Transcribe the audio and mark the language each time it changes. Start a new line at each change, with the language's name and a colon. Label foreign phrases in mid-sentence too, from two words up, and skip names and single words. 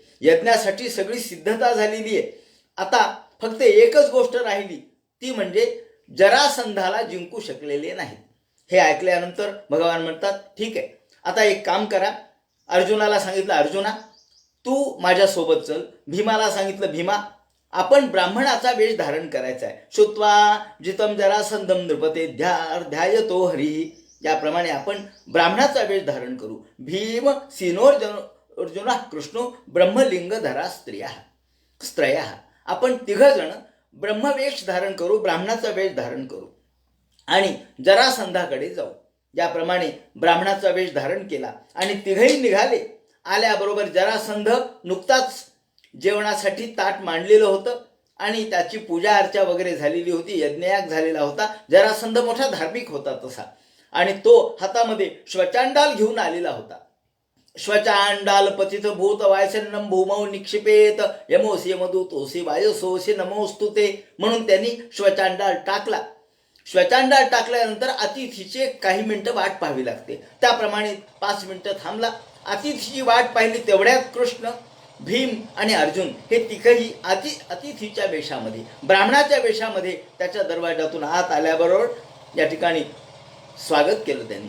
Marathi: यज्ञासाठी सगळी सिद्धता झालेली आहे. आता फक्त एकच गोष्ट राहिली, ती म्हणजे जरासंधाला जिंकू शकलेले नाहीत. हे ऐकल्यानंतर भगवान म्हणतात, ठीक आहे, आता एक काम करा. अर्जुनाला सांगितलं, अर्जुना तू माझ्यासोबत चल. भीमाला सांगितलं, भीमा आपण ब्राह्मणाचा वेश धारण करायचा आहे.
Sanskrit: श्रुत्वा जितम जरासंधम नृपते ध्यायतो हरी.
Marathi: याप्रमाणे आपण ब्राह्मणाचा वेश धारण करू.
Sanskrit: भीम अर्जुना कृष्णो ब्रह्मलिंगधरा स्त्रिया.
Marathi: आपण 3 जण ब्रह्मवेश धारण करू, ब्राह्मणाचा वेश धारण करू आणि जरासंधाकडे जाऊ. याप्रमाणे ब्राह्मणाचा वेश धारण केला आणि 3ही निघाले. आल्याबरोबर जरासंध नुकताच जेवणासाठी ताट मांडलेलं होतं आणि त्याची पूजा अर्चा वगैरे झालेली होती, यज्ञयाग झालेला होता. जरासंध मोठा धार्मिक होता तसा, आणि तो हातामध्ये श्वचांडाल घेऊन आलेला होता.
Sanskrit: श्वचांडाल पतित भूत वायसन्नम भूमौ निक्षिपेत यमोसी यमदूतोसी वायसोसी नमोस्तुते.
Marathi: म्हणून त्यांनी श्वचांडाल टाकला. श्वचांडात टाकल्यानंतर अतिथीचे काही मिनिटं वाट पाहावी लागते. त्याप्रमाणे 5 मिनिटं थांबला. अतिथीची वाट पाहिली. तेवढ्यात कृष्ण, भीम आणि अर्जुन हे तिघही अतिथीच्या वेशामध्ये, ब्राह्मणाच्या वेशामध्ये त्याच्या दरवाजातून आत आल्याबरोबर या ठिकाणी स्वागत केलं त्यांनी.